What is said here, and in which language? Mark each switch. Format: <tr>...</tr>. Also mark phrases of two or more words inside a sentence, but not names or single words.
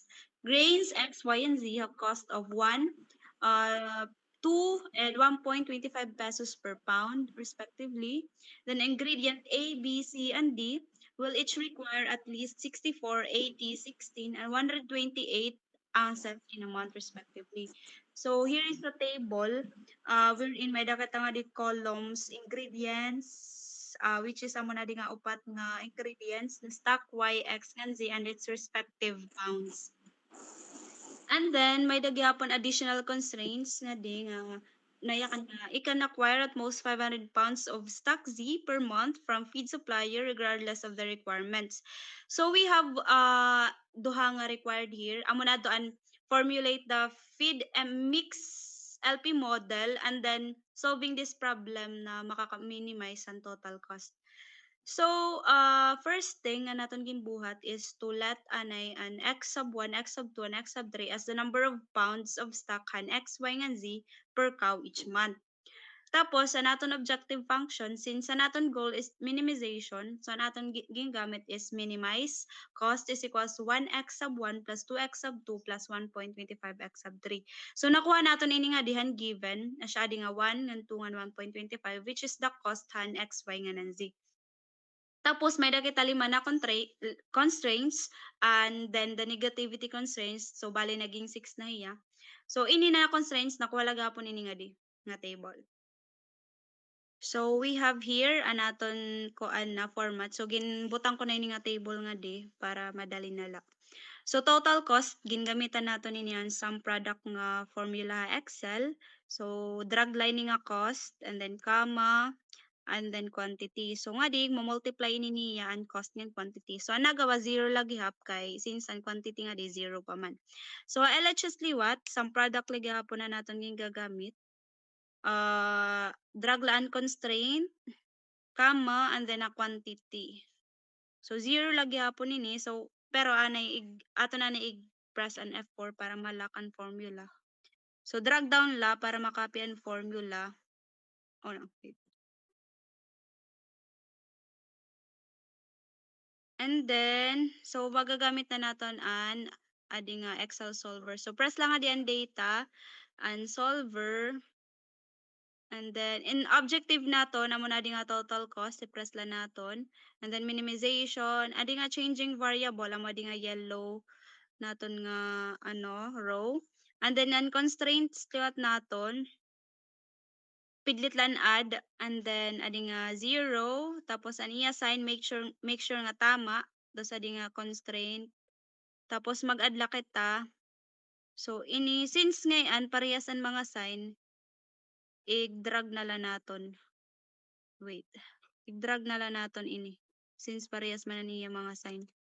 <en>Grains X, Y, and Z have cost of 1, 2, and 1.25 pesos per pound, respectively. Then ingredient A, B, C, and D will each require at least 64, 80, 16, and 128 ounces in a month, respectively. So here is the table wherein</en> <war>may dakata nga di</war> <en>columns ingredients which is</en> <war>amo na di nga upat nga</war> <en>ingredients the stock Y, X, and Z and its respective pounds. And then</en> <war>may dagyapon</war> <en>additional constraints</en> <war>nga di nga nayakan nga</war> <en>it can acquire at most 500 pounds of stock Z per month from feed supplier regardless of the requirements. So we have</en> <war>duha nga</war> <en>required here.</en> <war>Amo na doan</war> <en>formulate the feed and mix LP model and then solving this problem</en> <war>na makaka-minimize ang</war> <en>total cost. So, first thing</en> <war>nga naton ginbuhat</war> <en>is to let</en> <war>anay an</war> <en>x sub 1, x sub 2, and x sub 3 as the number of pounds of stock han x, y, and z per cow each month.</en> <war>Tapos, sa naton</war> <en>objective function, since</en> <war>sa naton</war> <en>goal is minimization, so</en> <war>naton gingamit</war> <en>is minimize, cost is equals to 1x sub 1 plus 2x sub 2 plus 1.25x sub 3. So,</en> <war>nakuha naton ini nga dihan given, na siya di nga 1, ng 2, ng 1.25,</war> <en>which is the cost han x, y, and z.</en> <war>Tapos may kita lima na constraints</war> <en>and then the negativity constraints.</en> <war>So bali naging 6 na hiya. So ini na constraints nakuha lang gapon ini nga di nga table.</war> <en>So we have here</en> <war>anaton koan na</war> <en>format.</en> <war>So ginbutang ko na ini nga table nga di para madali na lang. So</war> <en>total cost</en> <war>gingamitan naton ini ang</war> <en>sum product</en> <war>nga formula Excel.</war> <en>So drag lining nga cost and then comma and then quantity.</en> <war>So nga di mo-multiply ni niya ang cost ng quantity. So ang nagawa zero lagi hap kay since ang quantity nga di zero pa man. So LHS liwat some product lagi hapon na naton yung gagamit.</war> <en>Drag laan constraint, comma and then a quantity.</en> <war>So zero lagi hapon ini. So pero anay ato na press an F4 para malak ang formula.</war> <en>So drag down</en> <war>la para makopy ang formula.</war> <en>Oh no, wait. And then,</en> <war>so magagamit na naton an adi nga</war> <en>Excel solver.</en> <war>So press lang adi ang</war> <en>data and solver. And then in objective</en> <war>naton amo na adi nga</war> <en>total cost</en> <war>i-press lang naton.</war> <en>And then minimization,</en> <war>adi nga</war> <en>changing variable</en> <war>amo adi nga yellow naton nga row.</war> <en>And then</en> <war>ang constraints liwat naton pidlit lang</war> <en>add and then</en> <war>adi nga 0 tapos ani assign</war> <en>make sure</en> <war>nga tama do sa adi nga constraint tapos mag-add la kita. So ini since ngayon parehas ang mga sign i-drag na lang naton.</war> <en>Wait.</en> <war>I-drag na lang naton ini since parehas man na niya mga sign.</war>